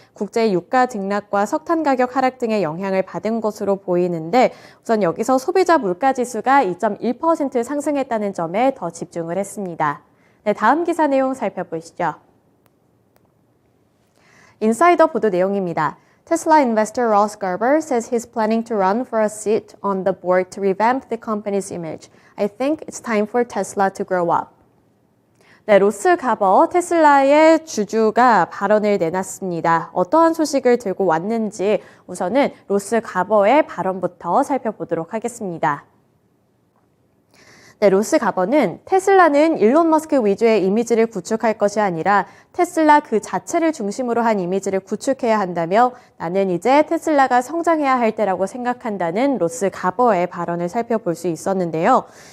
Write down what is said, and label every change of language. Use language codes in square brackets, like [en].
[ko] 국제 유가 등락과 석탄 가격 하락 등의 영향을 받은 것으로 보이는데 우선 여기서 소비자 물가지수가 2.1% 상승했다는 점에 더 집중을 했습니다. 네, 다음 기사 내용 살펴보시죠. 인사이더 보도 내용입니다. [en] Tesla investor Ross Garber says he's planning to run for a seat on the board to revamp the company's image. I think it's time for Tesla to grow up. [ko] 네, 로스 가버 테슬라의 주주가 발언을 내놨습니다. 어떠한 소식을 들고 왔는지 우선은 로스 가버의 발언부터 살펴보도록 하겠습니다. 네, 로스 가버는 테슬라는 일론 머스크 위주의 이미지를 구축할 것이 아니라 테슬라 그 자체를 중심으로 한 이미지를 구축해야 한다며 나는 이제 테슬라가 성장해야 할 때라고 생각한다는 로스 가버의 발언을 살펴볼 수 있었는데요.